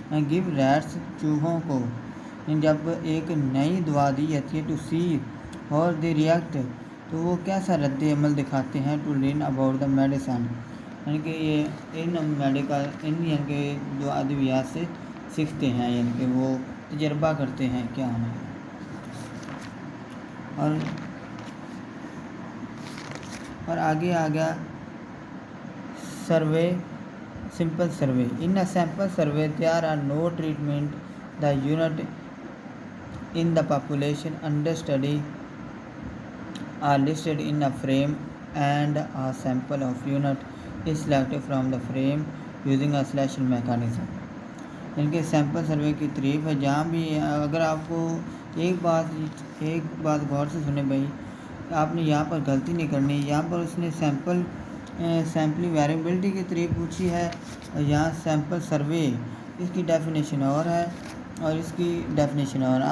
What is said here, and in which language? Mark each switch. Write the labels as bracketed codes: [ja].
[en] give rats [ur] چوہوں کو جب ایک نئی دوا دی جاتی ہے [en] to see اور they react, [ur] تو وہ کیسا رد عمل دکھاتے ہیں [en] to learn about the medicine, [ur] یعنی کہ یہ ان میڈیکل یعنی کہ جو ادویات سے سیکھتے ہیں, یعنی کہ وہ تجربہ کرتے ہیں کیا ہونا. اور آگے آ گیا survey, simple survey. [en] In a sample survey there are no treatment. The unit in the population under study are listed in a frame and a sample of unit is selected from the frame using a selection mechanism. [ur] ان کے sample survey کی تعریف ہے. جہاں بھی اگر آپ کو ایک بات غور سے سنیں بھائی, آپ نے یہاں پر غلطی نہیں کرنی. یہاں پر اس نے سیمپلی ویریبلٹی کی تعریف پوچھی ہے, اور یہاں سیمپل سروے اس کی ڈیفینیشن اور ہے اور اس کی ڈیفینیشن اور.